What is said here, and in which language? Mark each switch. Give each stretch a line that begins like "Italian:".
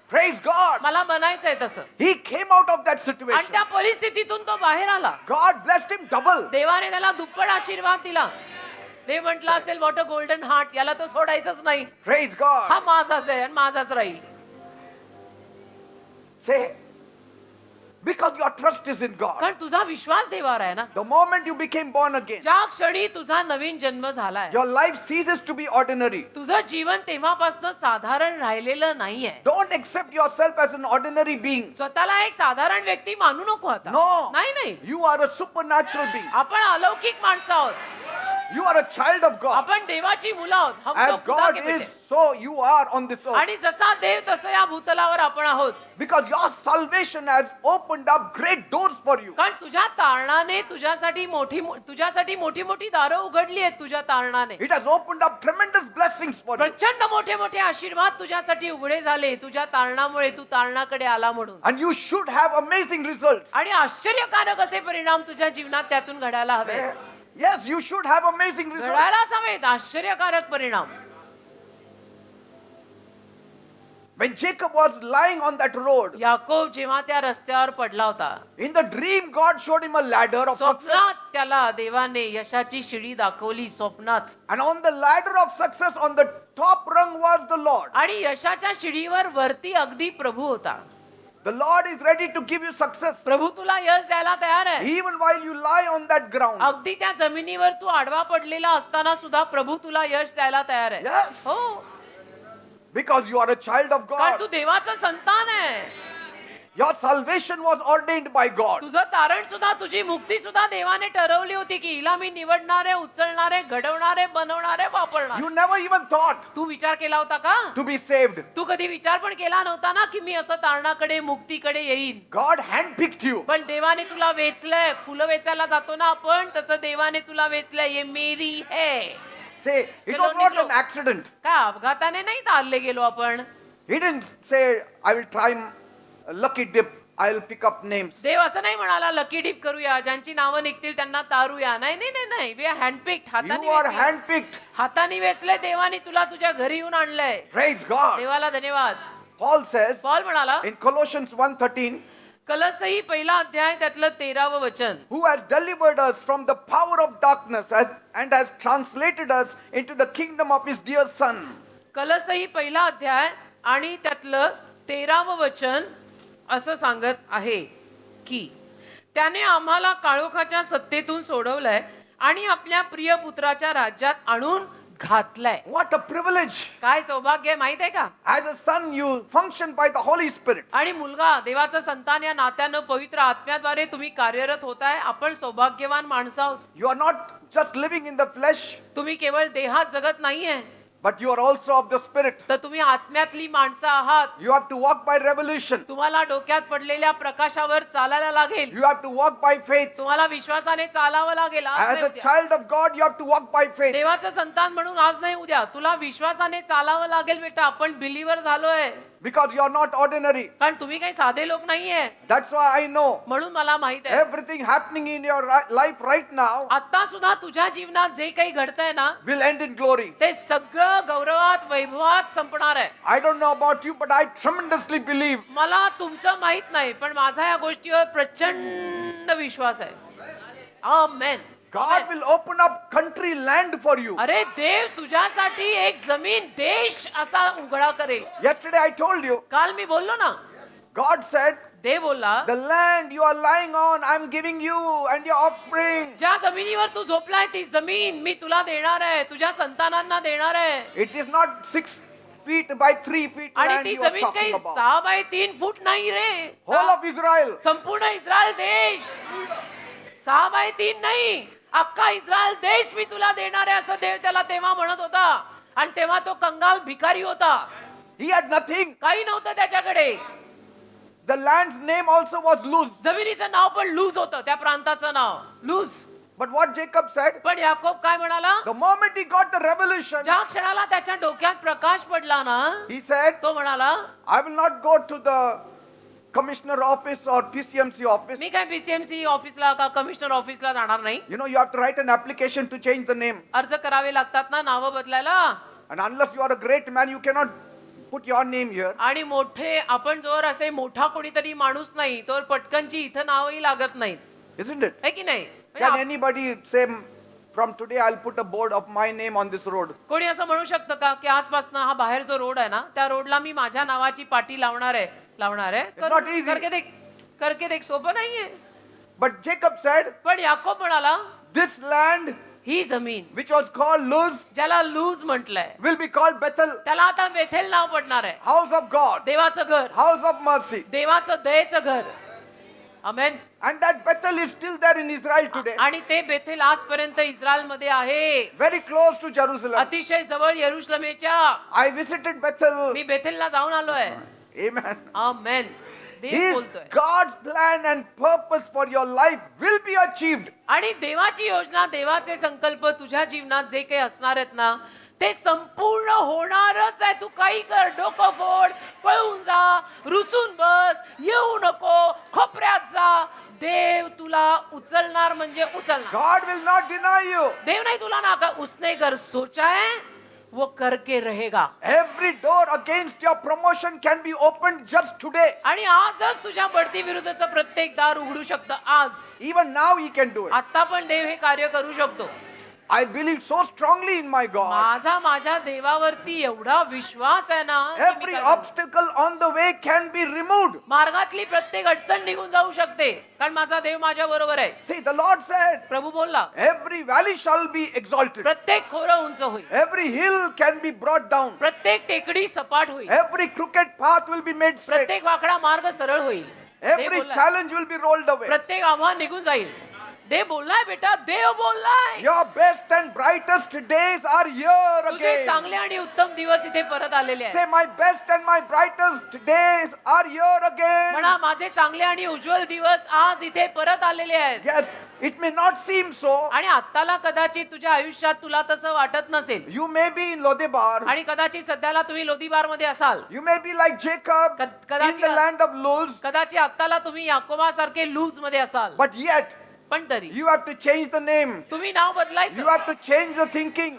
English: Praise God.
Marathi: मला बनायचंय तसं.
English: He came out of that
Marathi: आणि
English: situation.
Marathi: त्या परिस्थितीतून तो बाहेर आला.
English: God blessed him double.
Marathi: देवाने त्याला दुप्पट आशीर्वाद दिला. देव म्हटलं असेल
English: what a golden heart,
Marathi: याला तो सोडायचंच नाही.
English: Praise God.
Marathi: हा माझाच आहे आणि माझाच राहील.
English: Say, because your trust is in God.
Marathi: कारण तुझा विश्वास देवावर आहे ना.
English: The moment you became born again,
Marathi: ज्या क्षणी तुझा नवीन जन्म झालाय
English: your life ceases to be ordinary.
Marathi: तुझं जीवन तेव्हापासून साधारण राहिलेलं नाहीये.
English: Don't accept yourself as an ordinary being.
Marathi: स्वतःला एक साधारण व्यक्ती मानू नको आता.
English: No.
Marathi: नाही
English: You are a supernatural being.
Marathi: आपण अलौकिक माणसं आहोत.
English: You are a child of God.
Marathi: आपण देवाची मुलं आहोत.
Hindi: हम
English: As
Hindi: तो खुदा
English: God
Hindi: के
English: is,
Hindi: बेटे.
English: so you are on this earth.
Marathi: आणि जसा देव तसं या भूतलावर आपण आहोत.
English: Because your salvation has opened up great doors for you.
Marathi: कारण तुझ्या तारणाने तुझ्यासाठी मोठी मोठी दारं उघडली आहेत. तुझ्या तारणाने
English: It has opened up tremendous blessings for you.
Marathi: प्रचंड मोठे मोठे आशीर्वाद तुझ्यासाठी उघडे झाले तुझ्या तारणामुळे. तू तारणाकडे आला म्हणून.
English: And you should have amazing results.
Marathi: आणि आश्चर्यकारक असे परिणाम तुझ्या जीवनात त्यातून घडायला हवे.
English: Yes, you should have amazing results.
Marathi: घडायलाच हवेत आश्चर्यकारक परिणाम.
English: When Jacob was lying on that road,
Marathi: Yakob जेव्हा त्या रस्त्यावर पडला होता
English: in the dream God showed him a ladder of success.
Marathi: स्वप्नात त्याला देवाने यशाची शिडी दाखवली. स्वप्नात.
English: And on the ladder of success, on the top rung was the Lord.
Marathi: आणि यशाच्या शिडीवर वरती अगदी प्रभू होता.
English: The Lord is ready to give you success.
Marathi: प्रभू तुला यश द्यायला तयार आहे.
English: Even while you lie on that ground.
Marathi: अगदी त्या जमिनीवर तू आडवा पडलेला असताना सुद्धा प्रभू तुला यश द्यायला तयार आहे.
English: Yes.
Marathi: हो.
English: Because you are a child of
Marathi: कारण
English: God.
Marathi: तू देवाचं संतान आहे.
English: Your salvation was ordained by God.
Marathi: तुझं तारण सुद्धा तुझी मुक्ती सुद्धा देवाने ठरवली होती की हिला मी निवडणारे, उचलणारे, घडवणारे, बनवणारे, वापरणारे.
English: You never even thought
Marathi: तू विचार केला होता का?
English: to be saved.
Marathi: तू कधी विचार पण केला नव्हता ना की मी असं तारणाकडे मुक्तीकडे येईन.
English: God handpicked you.
Marathi: पण देवाने तुला वेचलंय. फुलं वेचायला जातो ना आपण तसं देवाने तुला वेचलंय.
Hindi: ये मेरी है.
English: Say, it was not an accident.
Marathi: का अपघाताने नाही तारले गेलो आपण.
English: He didn't say, I will try lucky dip. I'll pick up names.
Marathi: देव असं नाही म्हणाला लकी डिप करूया ज्यांची नावं निघतील त्यांना तारूया. नाही नाही नाही नाही.
English: We are handpicked.
Marathi: हाताने
English: You are
Marathi: वेचलंय.
English: handpicked.
Marathi: हाताने वेचलंय देवाने तुला तुझ्या घरी येऊन आणलंय.
English: Praise God.
Marathi: देवाला धन्यवाद.
English: Paul says
Marathi: पॉल म्हणाला
English: in Colossians 1:13,
Marathi: कलसही पहिला अध्याय त्यातलं 13व वचन.
English: who has delivered us from the power of darkness and has translated us into the kingdom of his dear son.
Marathi: कलसही पहिला अध्याय आणि त्यातलं 13व वचन असं सांगत आहे की त्याने आम्हाला काळोखाच्या सत्तेतून सोडवलंय आणि आपल्या प्रिय पुत्राच्या राज्यात आणून घातलंय.
English: What a privilege.
Marathi: काय सौभाग्य आहे माहित आहे का?
English: As a son, you function by the Holy Spirit.
Marathi: आणि मुलगा देवाचं संतान या नात्यानं पवित्र आत्म्याद्वारे तुम्ही कार्यरत होताय. आपण सौभाग्यवान माणसं आहोत.
English: You are not just living in the flesh,
Marathi: तुम्ही केवळ देहात जगत नाहीये
English: but you are also of the Spirit.
Marathi: तर तुम्ही आत्म्यातली माणसं आहात.
English: You have to walk by revelation.
Marathi: तुम्हाला डोक्यात पडलेल्या प्रकाशावर चालायला लागेल.
English: You have to walk by faith.
Marathi: तुम्हाला विश्वासाने चालावं लागेल. आज
English: As
Marathi: नाही
English: a
Marathi: उद्या.
English: child of God, you have to walk by faith.
Marathi: देवाचं संतान म्हणून आज नाही उद्या तुला विश्वासाने चालावं लागेल बेटा. आपण बिलीवर झालोय
English: Because you are not ordinary.
Marathi: कारण तुम्ही काही साधे लोक नाहीये.
English: That's why I know
Marathi: म्हणून मला माहित आहे
English: everything happening in your life right now
Marathi: आता सुद्धा तुझ्या जीवनात जे काही घडतंय ना
English: will end in glory.
Marathi: ते सगळं गौरवात वैभवात संपणार आहे.
English: I don't know about you, but I tremendously believe.
Marathi: मला तुमचं माहित नाही पण माझा या गोष्टीवर प्रचंड विश्वास आहे. आमेन.
English: God will open up country, land for you.
Marathi: अरे देव तुझ्यासाठी एक जमीन देश असा उघडा करेल.
English: Yesterday I told you,
Marathi: काल मी बोललो ना
English: God said,
Marathi: देव बोलला
English: the land you are lying on, I'm giving you and your offspring.
Marathi: ज्या जमिनीवर तू झोपलाय ती जमीन मी तुला देणार आहे. तुझ्या संतानांना देणार आहे.
English: It is not 6 feet by 3 feet
Marathi: आणि
English: land
Marathi: ती
English: you are
Marathi: जमीन काही
English: talking about.
Marathi: 6 x 3 फूट नाही रे.
English: Whole of Israel.
Marathi: संपूर्ण इस्रायल देश 6 x 3 नाही. अख्खा इस्रायल देश मी तुला देणार आहे असं देव त्याला तेव्हा म्हणत होता. आणि तेव्हा तो कंगाल भिकारी होता,
English: He had nothing.
Marathi: काही नव्हतं त्याच्याकडे.
English: The land's name also was Luz.
Marathi: जमिनीचं नाव पण लूज होतं, त्या प्रांताचं नाव loose.
English: But what Jacob said,
Marathi: पण याकोब काय म्हणाला?
English: the moment he got the revelation,
Marathi: ज्या क्षणाला त्याच्या डोक्यात प्रकाश पडला ना,
English: he said,
Marathi: तो म्हणाला
English: I will not go to the commissioner office or PCMC office.
Marathi: मी काय PCMC ऑफिसला का कमिशनर ऑफिसला जाणार नाही.
English: You know, you have to write an application to change the name.
Marathi: अर्ज करावे लागतात ना नावं बदलायला.
English: And unless you are a great man, you cannot put your name here.
Marathi: आणि मोठे आपण जोर असे मोठा कोणीतरी माणूस नाही तर पटकनची इथं नावही लागत नाहीत, Isn't it? है की नाही?
English: Can anybody say, from today I'll put a board of my name on this road?
Marathi: कोणी असं म्हणू शकतं का की आजपासून हा बाहेर जो रोड आहे ना त्या रोडला मी माझ्या नावाची पाटी लावणार आहे
English: not easy.
Hindi: करके देख
Marathi: सोपं नाहीये.
English: But Jacob said,
Marathi: पण याकोब म्हणाला
English: this land
Marathi: ही जमीन
English: which was called Luz
Marathi: ज्याला लूज म्हटलंय
English: will be called Bethel,
Marathi: त्याला आता बेथेल नाव पडणार आहे.
English: house of God,
Marathi: देवाचं घर,
English: house of mercy.
Marathi: देवाचं दयेचं घर. आमेन.
English: And that Bethel is still there in Israel today,
Marathi: आणि ते बेथेल आजपर्यंत इस्रायल मध्ये आहे,
English: very close to Jerusalem.
Marathi: अतिशय जवळ यरुशलेमेच्या.
English: I visited Bethel.
Marathi: मी बेथेलला जाऊन आलोय.
English: Amen.
Marathi: आमेन. देव
English: His
Marathi: बोलतोय.
English: God's plan and purpose for your life will be achieved.
Marathi: आणि देवाची योजना, देवाचे संकल्प तुझ्या जीवनात जे काही असणार आहेत ना ते संपूर्ण होणारच आहे. तू काही कर, डोकं फोड, पळून जा, रुसून बस, येऊ नको, खोपऱ्यात जा, देव तुला उचलणार म्हणजे उचलणार.
English: God will not deny you.
Marathi: देव नाही तुला नाका.
Hindi: उसने अगर सोचा है वो करके रहेगा.
English: Every door against your promotion can be opened just today.
Marathi: आणि आजच तुझ्या बढती विरुद्धचं प्रत्येक दार उघडू शकतं. आज
English: Even now he can do it.
Marathi: आता पण देव हे कार्य करू शकतो.
English: I believe so strongly in my God.
Marathi: माझ्या देवावरती एवढा विश्वास आहे ना की मी
English: Every
Marathi: काय करू?
English: obstacle on the way can be removed.
Marathi: मार्गातली प्रत्येक अडचण निघून जाऊ शकते कारण माझा देव माझ्या बरोबर आहे.
English: See, the Lord said,
Marathi: प्रभू बोलला
English: every valley shall be exalted.
Marathi: प्रत्येक खोरं उंच होईल,
English: Every hill can be brought down.
Marathi: प्रत्येक टेकडी सपाट होईल,
English: Every crooked path will be made straight.
Marathi: प्रत्येक वाकडा मार्ग सरळ होईल. देव
English: Every
Marathi: बोललाय.
English: challenge will be rolled away.
Marathi: प्रत्येक आव्हान निघून जाईल. देव बोललाय बेटा, देव बोललाय.
English: Your best and brightest days are here
Marathi: तुझे
English: again.
Marathi: चांगले आणि उत्तम दिवस इथे परत आलेले आहेत.
English: Say, my best and my brightest days are here again.
Marathi: म्हणा माझे चांगले आणि उज्ज्वल दिवस आज इथे परत आलेले आहेत.
English: Yes, it may not seem so.
Marathi: आणि आत्ताला कदाचित तुझ्या आयुष्यात तुला तसं वाटत नसेल
English: You may be in Lodebar.
Marathi: आणि कदाचित सध्याला तुम्ही लोदीबार मध्ये असाल.
English: You may be like Jacob in the land of Luz.
Marathi: कदाचित आत्ताला तुम्ही याकोबासारखे लूज मध्ये असाल.
English: But yet,
Marathi: पण तरी
English: you have to change the name.
Marathi: तुम्ही नाव
English: You
Marathi: बदलायचं
English: have to change the thinking.